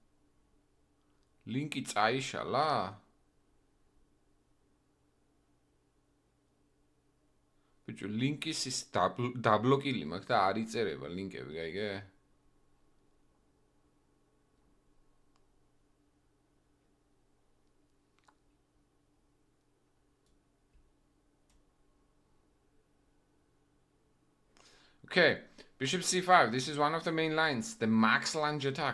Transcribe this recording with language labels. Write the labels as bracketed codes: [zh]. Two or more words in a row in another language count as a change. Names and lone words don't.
[ka] ლინკი წაიშალა? ბიჭო, ლინკის ის დაბლოკილი მაქვს და არ იწერება ლინკები, გაიგე? [en] Okay, bishop c5. This is one of the main lines, the max lunge attack.